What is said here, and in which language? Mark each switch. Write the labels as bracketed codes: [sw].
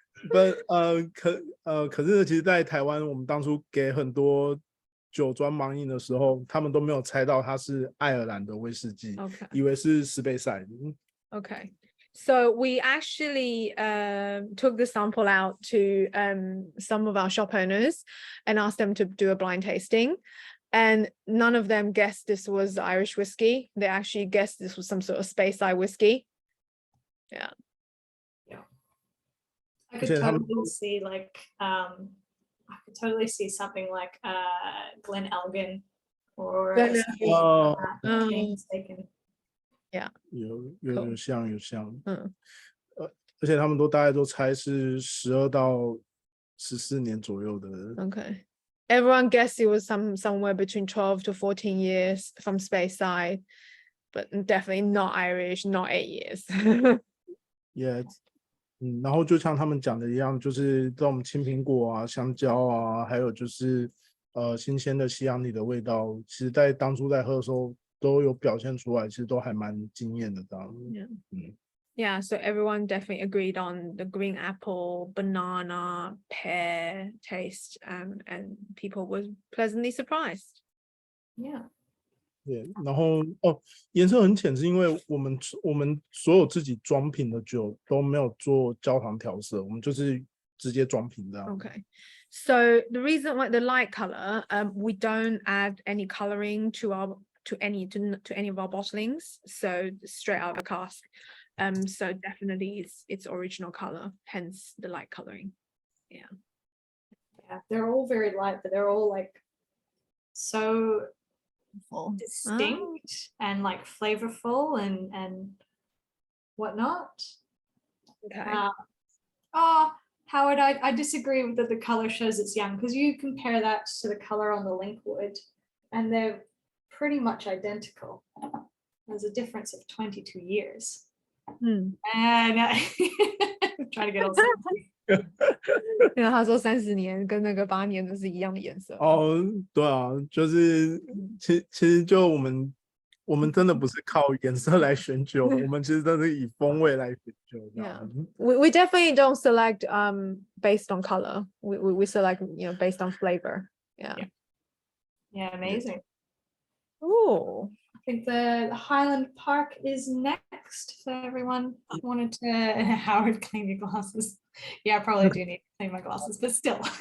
[en] But [zh] 可是其实在台湾，我们当初给很多酒庄盲饮的时候，他们都没有猜到它是爱尔兰的威士忌， [en] Okay. [zh] 以为是斯贝塞。 [en] Okay. So we actually took the sample out to some of our shop owners and asked them to do a blind tasting. And none of them guessed this was Irish whiskey. They actually guessed this was some sort of Speyside whiskey. Yeah. I could totally see like I could totally see something like Glen Elgin or Glen something Oh. like that, if I'm not mistaken. [zh] 有像，嗯而且他们都大概都猜是12到14年左右的。 [en] Okay. Everyone guessed it was somewhere between 12 to 14 years from Speyside, but definitely not Irish, not 8 years. Yeah. [zh] 然后就像他们讲的一样，就是这种青苹果啊、香蕉啊，还有就是新鲜的西洋梨的味道，其实在当初在喝的时候都有表现出来，其实都还蛮惊艳的。这样， [en] Yeah, so everyone definitely agreed on the green apple, banana, pear taste, and people were pleasantly surprised. Yeah. [zh] 对，然后颜色很浅，是因为我们所有自己装瓶的酒都没有做焦糖调色，我们就是直接装瓶这样。 [en] Okay, so the reason why the light color, we don't add any coloring to any of our bottlings, so straight out of the cask. So definitely it's original color, hence the light coloring. Yeah, they're all very light, but they're all like so distinct and like flavorful and whatnot. Okay. Howard, I disagree with that the color shows it's young, because you compare that to the color on the Linkwood and they're pretty much identical. There's a difference of 22 years. And I'm trying to get all [zh] 因为他说30年跟那个8年的是一样的颜色。对啊，就是其实就我们真的不是靠颜色来选酒，我们其实真的是以风味来选酒。 [en] Yeah, we definitely don't select based on color. We select based on flavor. Yeah. amazing. Oh. I think the Highland Park is next for everyone. I wanted to Howard clean your glasses. Yeah, I probably do need to clean my glasses, but still.